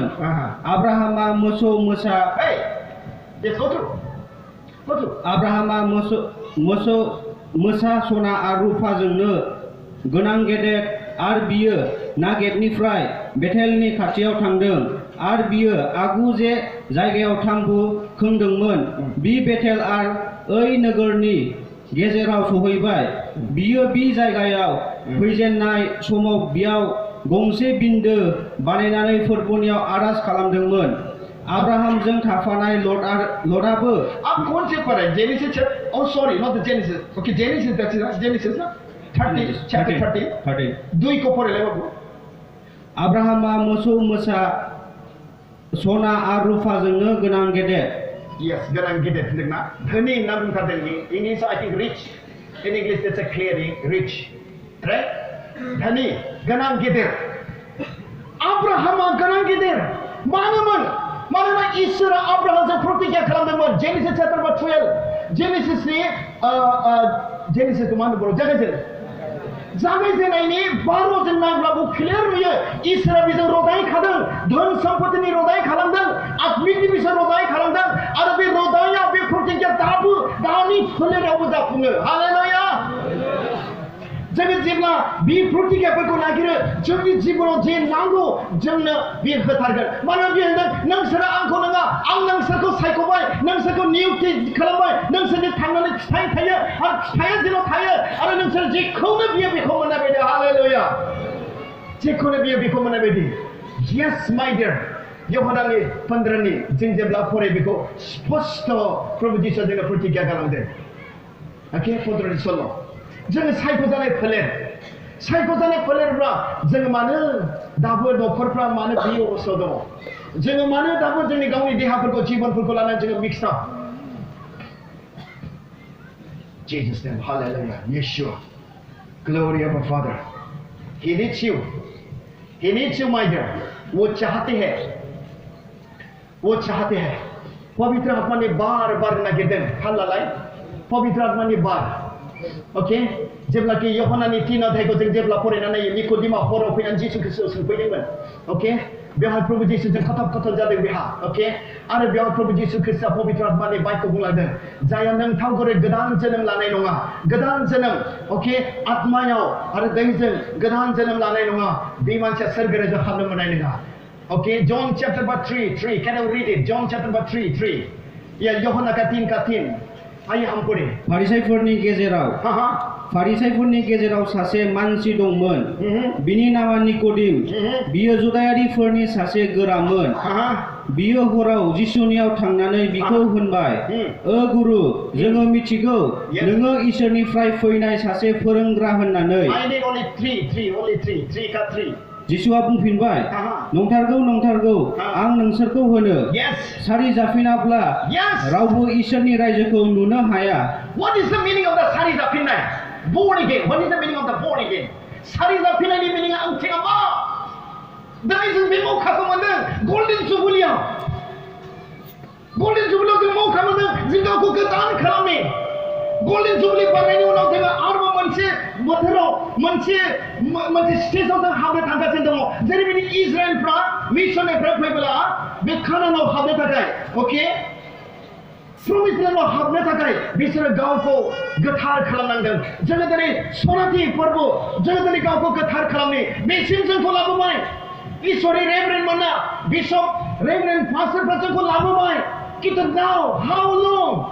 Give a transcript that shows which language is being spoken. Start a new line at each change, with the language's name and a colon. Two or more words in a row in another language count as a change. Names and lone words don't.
Bodo: आब्राहामा मोसा सना आरो रुफाजोंनो गोनां गेदेर आरो बियो नागेबनिफ्राय बेथेलनि खाथियाव थांदों आरो बियो आगु जे जायगायाव थांबु खोंदोंमोन बि बेथेल आरो ओइ नोगोरनि गेजेराव सहैबाय. बियो बि जायगायाव फैजेननाय समाव बियाव गंसे बिन्दो बानायनानै फोरबोनियाव आर'ज खालामदोंमोन. आब्राहामजों थाफानाय लटआबो
Hindi: आप कौन से पढ़े?
English: Genesis sorry, not the Genesis. Okay, Genesis, that's it. Genesis 30 chapter 30
Hindi: दुई को पढ़े बाबू.
Bodo: आब्राहामा मोसा सना आरो रुफाजोंनो गोनां गेदेर. Yes, गोनां गेदेर होनदोंना? धनी होनना बुंथारदों.
English: English I think rich. In English that's a clear rich. Right?
Bodo: धनी गोनां गेदेर. आब्राहामा गोनां गेदेर. मानोना इसोरा आब्राहामजों प्रतिज्ञा खालामदोंमोन. Genesis chapter 12 जेनेसिसनि जेनेसिसखौ मा होनो बर' जागायजेननायनि 12 जों नायब्लाबो क्लियार नुयो इसोरा बेजों रदाय खादों धन सम्पतिनि रदाय खालामदों आत्मिकनि बिसय रदाय खालामदों आरो बे रदाया बे प्रतिज्ञा दानि फोलेरावबो जाफुङो हालेलुया जोङो जेब्ला बे प्रतिज्ञाफोरखौ नागिरो जोंनि जिबनाव जे नांगौ जोंनो बे होथारगोन मानोना बे होनदों नोंसोरो आंखौ नङा आं नोंसोरखौ सायख'बाय नोंसोरखौ नियुक्ति खालामबाय नोंसोरनि थांनानै फिथाइ थायो आरो फिथाइया जेराव थायो आरो नोंसोर जेखौनो बियो बेखौ मोननाय बायदि हालेलुया जेखौनो बियो बेखौ मोननाय बायदि
English: yes my dear
Bodo: यहनानि 15नि जों जेब्ला फरायो बेखौ स्पष्ट प्रभु जिसुआ जोंनो प्रतिज्ञा खालामदों ओके 15नि सल' जोङो सायख'जानाय फोलेरफ्रा जोङो मानो दाबो न'खरफ्रा मानो बे अबस्थायाव दङ जोङो मानो दाबो जोंनि गावनि देहाफोरखौ जिबनफोरखौ लानानै जोङो मिक्स आप
English: Jesus name hallelujah Yeshua glory of our Father he needs you my dear
Hindi: वो चाहते हैं पवित्र आत्मा ने बार-बार
Bodo: नागिरदों हालालाय
Hindi: पवित्र आत्मा ने बार
Bodo: ओके जेब्ला कि यहनानि 3 अध्यायखौ जों जेब्ला फरायनानै निकोदिमा हराव फैनानै जिसु ख्रिस्टखौ सोंफैदोंमोन ओके बेवहाय प्रभु जिसुजों खथब जादों बेहा ओके आरो बेवहाय प्रभु जिसु ख्रिस्टआ पवित्र आत्मानि बायखौ बुंलांदों जाया नोंथांखौ गोदान जोनोम लानाय नङा गोदान जोनोम ओके आत्मायाव आरो दैजों गोदान जोनोम लानाय नङा बे मानसिया सोरगोराइजों हाबनो मोननाय नङा ओके
English: John chapter 3 can you read it John chapter 3
Hindi: या यहना का 3 आइए हम पढ़े
Bodo: फारिसाइफोरनि गेजेराव सासे मानसि दंमोन बिनि नामा निकोदिम बियो जुदायारिफोरनि सासे गोरामोन बियो हराव जिसुनियाव थांनानै बिखौ होनबाय ओ गुरु जोङो मिथिगौ नोङो इसोरनिफ्राय फैनाय सासे फोरोंग्रा होननानै जिसुआ बुंफिनबाय नंथारगौ आं नोंसोरखौ होनो सारि जाफिनाब्ला रावबो इसोरनि रायजोखौ नुनो हाया
English: What is the meaning of the
Bodo: सारि जाफिननाय
English: born again what is the meaning of the born again
Bodo: सारि जाफिननायनि
English: meaning
Bodo: ओंथिया मा दिनै जों बे मौकाखौ मोनदों
English: golden jubilee
Bodo: जों मौका मोनदों जों गावखौ गोदान खालामनो
English: golden jubilee
Bodo: बारनायनि उनाव जोङो आरोबाव मोनसे बोथोराव मोनसे स्टेजाव जों हाबनो थांगासिनो दङ जेरैबायदि इजराइलफ्रा मिशननिफ्राय फैब्ला बे कानानाव हाबनो थाखाय ओके
English: promise land
Bodo: हाबनो थाखाय बिसोरो गावखौ गोथार खालामनांदों जोङो दिनै सनाथि फोरबो जोङो दिनै गावखौ गोथार खालामनो बेसिम जोंखौ लाबोबाय इसोरनि रेभरेन्ड मोना बिशप रेभरेन्ड पास्टरफ्रा जोंखौ लाबोबाय किन्तु
English: now how long